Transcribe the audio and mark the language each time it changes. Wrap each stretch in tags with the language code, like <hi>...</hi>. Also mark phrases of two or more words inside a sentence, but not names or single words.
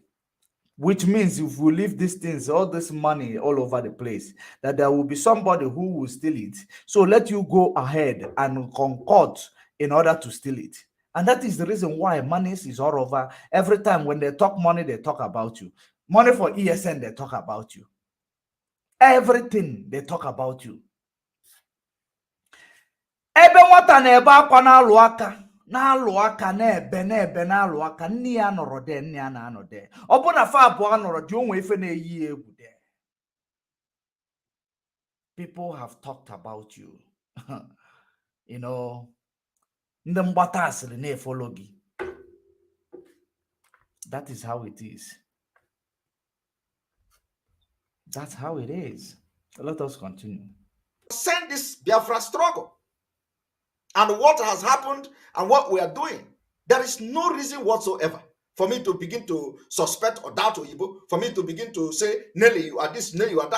<en>Which means if we leave these things, all this money all over the place, that there will be somebody who will steal it. So let you go ahead and concord in order to steal it. And that is the reason why money is all over. Every time when they talk money, they talk about you. Money for ESN, they talk about you. Everything they talk about you.</en> <ig>Ebe nwata na-ebe akwa na-alụ aka na-alụ aka na-ebe na-alụ aka, nne ya nọrọ de, nne ya na-anọ de. Ọ bụ na fa abụọ nọrọ dị, onwe ife na-eyi egwu de.</ig> <en>People have talked about you.</en> <ig>Ndị mgbata asịrị na-efolo gị.</ig> <en>That is how it is. That's how it is. Let us continue. Send this Biafra struggle and what has happened and what we are doing. There is no reason whatsoever for me to begin to suspect or doubt Oyibo, for me to begin to say, Nelly, you are this, Nelly, you are that.</en>